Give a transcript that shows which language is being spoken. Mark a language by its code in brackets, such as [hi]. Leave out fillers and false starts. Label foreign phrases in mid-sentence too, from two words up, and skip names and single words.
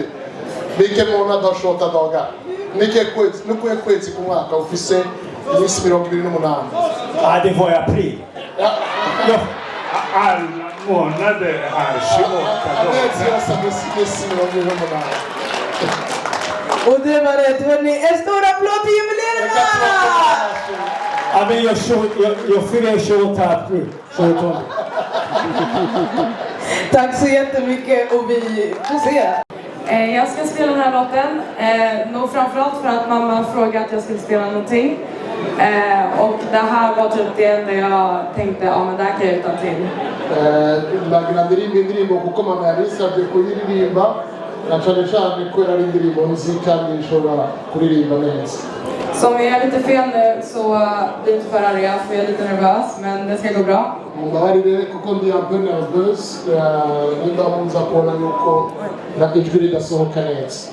[sv] Vilken månad har 28 dagar? [rn] Nukuhe kwezi ku mwaka ufise iminsi 28. [sv] Ja, det var i april. Ja. Alla månader har 28 dagar. Och det var rätt hörni. En stor applåd till jubileerna! Ja, men jag fyller 28 april. 28. Tack så jättemycket och vi får se. Jag ska spela den här låten. Nog framförallt för att mamma frågade att jag skulle spela någonting. Och det här var typ det enda jag tänkte, ja men det här kan jag utan till. [rw] Ndagirandirimba indirimbo kuko mama yarisabye kuyiririmba na cyane cyane ko yari indirimbo nzi kandi nshobora kuririmba neza. [sv] Så om vi är lite fel nu så blir inte för arga, för jag är lite nervös, men det ska gå bra. [rn] Mbabarire kuko ndi [fr] un peu nerveuse [rn] nimba munza kubona yuko ijwi ridasohoka neza.